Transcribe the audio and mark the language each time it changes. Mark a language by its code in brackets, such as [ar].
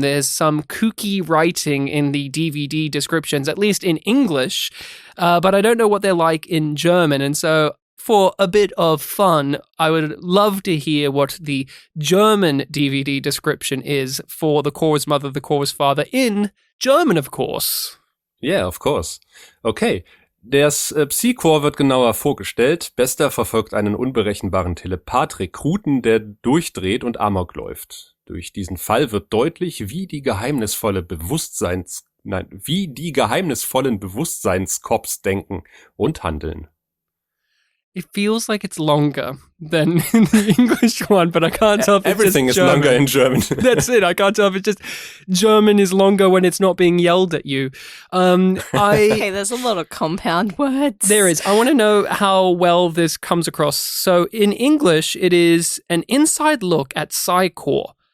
[en] There's some kooky writing in the DVD descriptions, at least in English, but I don't know what they're like in German. And so for a bit of fun, I would love to hear what the German DVD description is for the Chorus Mother, the Chorus Father in German, of course. Yeah, of course. Okay. [de] Der Psy-Chor wird genauer vorgestellt. Bester verfolgt einen unberechenbaren Telepath-Rekruten, der durchdreht und Amok läuft. Durch diesen Fall wird deutlich, wie die geheimnisvollen Bewusstseinskops denken und handeln. [en] It feels like it's longer than in the English one, but I can't tell if it's Everything just is German. longer in German. That's it. I can't tell if it's just German is longer when it's not being yelled at you. Okay, there's a lot of compound words. There is. I want to know how well this comes across. So in English, it is an inside look at Psy-Core.